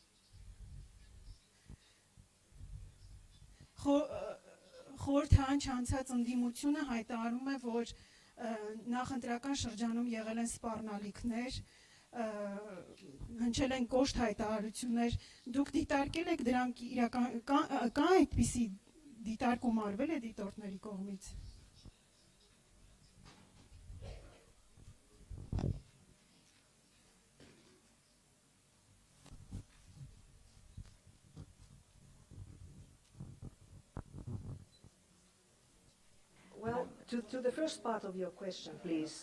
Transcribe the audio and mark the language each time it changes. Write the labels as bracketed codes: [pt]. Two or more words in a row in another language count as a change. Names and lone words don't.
[hy] խորհրդան չանցած ընդդիմությունը հայտարարում է, որ նախընտրական շրջանում եղել են սպառնալիքներ, հնչել են կոշտ հայտարարություններ, դուք դիտարկել եք դրանք կա այդպիսի դիտարկում արվել է դիտորդների կողմից։ [en] Well, to the first part of your question, please.